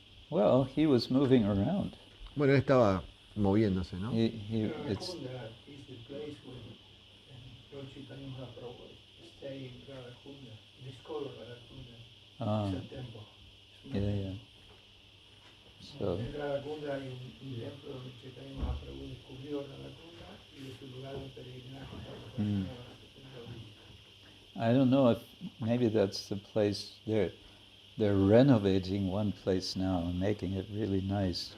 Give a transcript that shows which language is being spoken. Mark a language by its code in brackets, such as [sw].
[en] Well, he was moving around. [es] Bueno, él estaba moviéndose, ¿no? [en] It's, is the place where Lord Chaitanya Mahaprabhu stay in Radha-kunda, discover Radha-kunda. It's a temple. yeah. So, [es] En Radha-kunda hay un templo donde Chaitanya Mahaprabhu descubrió Radha-kunda y es un lugar de peregrinaje. [en] I don't know if maybe that's the place they're renovating one place now and making it really nice.